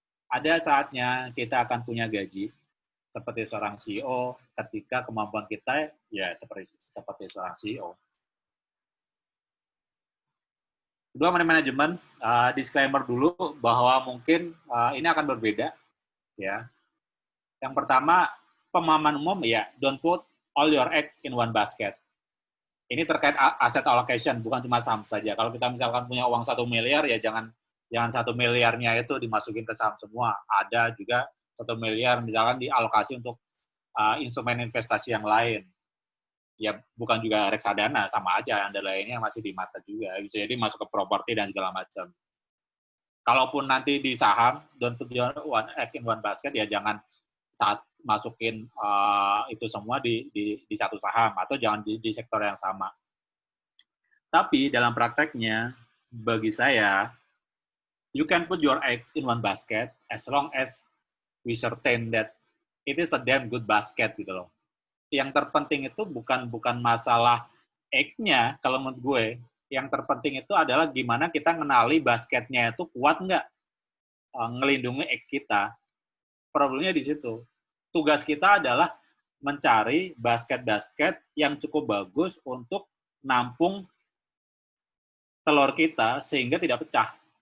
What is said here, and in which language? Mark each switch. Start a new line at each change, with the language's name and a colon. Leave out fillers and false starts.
Indonesian: Ada saatnya kita akan punya gaji seperti seorang CEO ketika kemampuan kita ya seperti seorang CEO. Kedua, manajemen, disclaimer dulu bahwa mungkin ini akan berbeda, ya. Yang pertama, pemahaman umum ya,
English: don't put all your eggs in one basket.
Indonesian: Ini terkait asset allocation, bukan cuma saham saja. Kalau kita misalkan punya uang 1 miliar, ya jangan 1 miliarnya itu dimasukin ke saham semua. Ada juga 1 miliar misalkan dialokasi untuk instrumen investasi yang lain. Ya bukan juga reksadana, sama aja, Anda lainnya masih di mata juga. Bisa jadi masuk ke properti dan segala macam. Kalaupun nanti di saham,
English: don't put your one egg in one basket,
Indonesian: ya jangan saat masukin itu semua di satu saham, atau jangan di sektor yang sama. Tapi dalam prakteknya, bagi saya,
English: you can put your eggs in one basket as long as we certain that it is a damn good basket
Indonesian: gitu loh. Yang terpenting itu bukan masalah egg-nya, kalau menurut gue. Yang terpenting itu adalah gimana kita ngenali basketnya itu kuat nggak ngelindungi egg kita. Problemnya di situ. Tugas kita adalah mencari basket-basket yang cukup bagus untuk nampung telur kita sehingga tidak pecah.